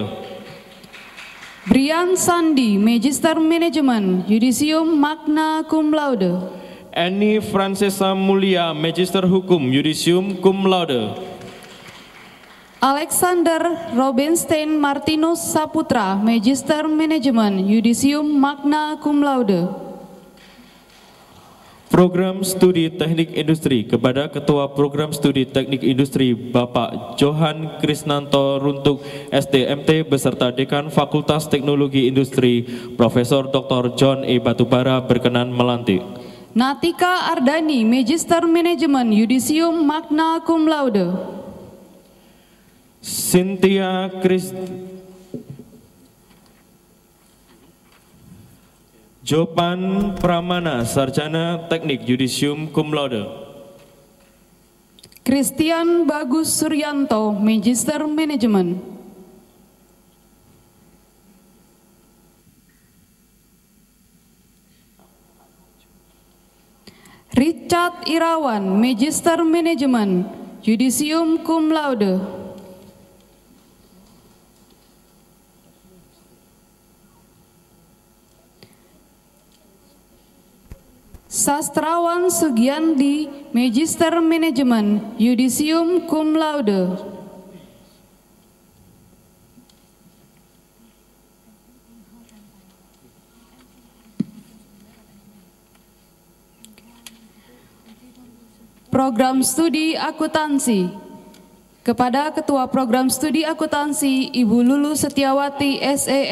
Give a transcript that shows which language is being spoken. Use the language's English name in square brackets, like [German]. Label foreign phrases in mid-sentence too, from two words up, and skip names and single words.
[Indonesian] Brian Sandi, Magister Manajemen, Yudisium [Latin] Magna Cum Laude. [Indonesian] Annie Francesa Mulia, Magister Hukum, Yudisium [Latin] Cum Laude. [Indonesian] Alexander Robinstein Martinus Saputra, Magister Manajemen, Yudisium [Latin] Magna Cum Laude. [Indonesian] Program Studi Teknik Industri kepada Ketua Program Studi Teknik Industri Bapak Johan Krisnanto Runtuk SDMT beserta Dekan Fakultas Teknologi Industri Profesor Dr. John E. Batubara berkenan melantik. Natika Ardani, Magister Manajemen, Yudisium [Latin] Magna Cum Laude. [Indonesian] Cynthia Jopan Pramana, Sarjana Teknik Yudisium [Latin] Cum Laude. [Indonesian] Christian Bagus Suryanto, Magister Manajemen. Richard Irawan, Magister Manajemen, Yudisium [Latin] Cum Laude. [Indonesian] Sastrawan Sugiandi, Magister Manajemen, Yudisium [Latin] Cum Laude. [Indonesian] Program Studi Akuntansi. Kepada Ketua Program Studi Akuntansi, Ibu Lulu Setiawati S.E.